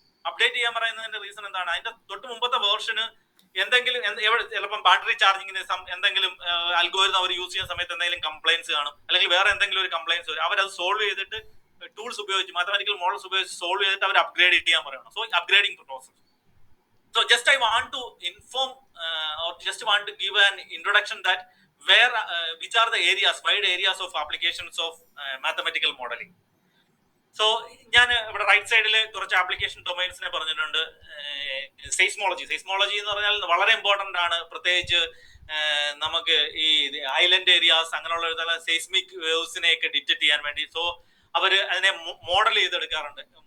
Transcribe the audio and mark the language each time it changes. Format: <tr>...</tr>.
<ml>Update ചെയ്യാൻ പറയുന്നതിന്റെ reason എന്താണ്? അതിന്റെ തൊട്ട് മുമ്പത്തെ വേർഷന് എന്തെങ്കിലും ചിലപ്പം ബാറ്ററി ചാർജിങ്ങിന് എന്തെങ്കിലും അൽഗോരിതം അവർ യൂസ് ചെയ്യുന്ന സമയത്ത് എന്തെങ്കിലും കംപ്ലൈൻസ് കാണും, അല്ലെങ്കിൽ വേറെ എന്തെങ്കിലും ഒരു കംപ്ലൈൻസ് വരും. അവരത് സോൾവ് ചെയ്തിട്ട് ടൂൾസ് ഉപയോഗിച്ച്, മാത്തമാറ്റിക്കൽ മോഡൽസ് ഉപയോഗിച്ച് സോൾവ് ചെയ്തിട്ട് അവർ അപ്ഗ്രേഡ് ചെയ്യാൻ പറയണം. So upgrading process.</ml> <en>So just I want to inform or just want to give an introduction that which are the wide areas of applications of mathematical modeling.</en> <ml>So ഞാൻ ഇവിടെ right സൈഡിൽ കുറച്ച് application ഡൊമൈൻസിനെ പറഞ്ഞിട്ടുണ്ട്. സെയ്സ്മോളജി എന്ന് പറഞ്ഞാൽ വളരെ ഇമ്പോർട്ടന്റ് ആണ്. പ്രത്യേകിച്ച് നമുക്ക് ഈ ഐലൻഡ് ഏരിയാസ് അങ്ങനെയുള്ള സെയ്സ്മിക് വേവ്സിനെയൊക്കെ ഡിറ്റക്ട് ചെയ്യാൻ വേണ്ടി സോ അവർ അതിനെ മോഡൽ ചെയ്തെടുക്കാറുണ്ട്.</ml>